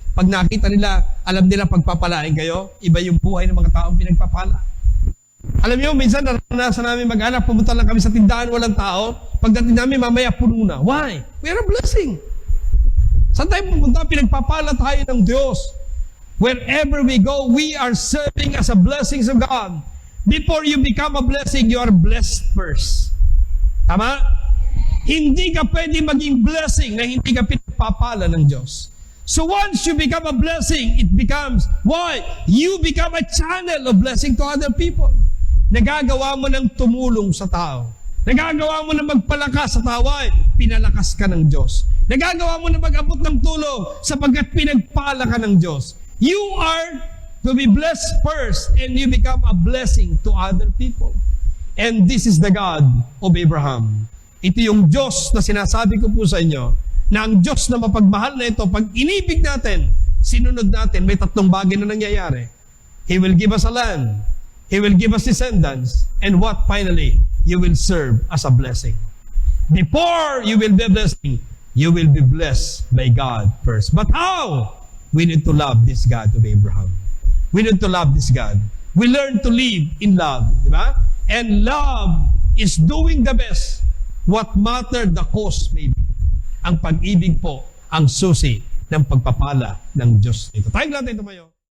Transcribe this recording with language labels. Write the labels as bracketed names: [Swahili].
[Filipino] Pag nakita nila, alam nila pagpapalain kayo, iba yung buhay ng mga taong pinagpapala. Alam niyo, minsan naranasan namin mag-anak, pumunta lang kami sa tindahan, walang tao. Pagdating namin, mamaya puno na. [English] Why? We are a blessing. [Filipino] Saan tayo pumunta? Pinagpapala tayo ng Diyos. [English] Wherever we go, we are serving as a blessing of God. Before you become a blessing, you are blessed first. [Filipino] Tama? Hindi ka pwede maging blessing na hindi ka pinagpapala ng Diyos. [English] So once you become a blessing, it becomes, why? You become a channel of blessing to other people. [Filipino] Nagagawa mo ng tumulong sa tao. Nagagawa mo na magpalakas sa tao, pinalakas ka ng Diyos. Nagagawa mo na mag-abot ng tulong sapagkat pinagpala ka ng Diyos. [English] You are to be blessed first and you become a blessing to other people. And this is the God of Abraham. [Filipino] Ito yung Diyos na sinasabi ko po sa inyo, na ang Diyos na mapagmahal na ito, pag inibig natin, sinunod natin, may tatlong bagay na nangyayari. [English] He will give us a land, He will give us descendants, and what finally? you will serve as a blessing. Before you will be blessing, you will be blessed by God first. But how? We need to love this God of Abraham. We need to love this God. We learn to live in love. [Filipino] Di ba? [English] And love is doing the best. What matter the cost may be. [Filipino] Ang pag-ibig po ang susi ng pagpapala ng Diyos. Ito. Tayong lahat ito mayo.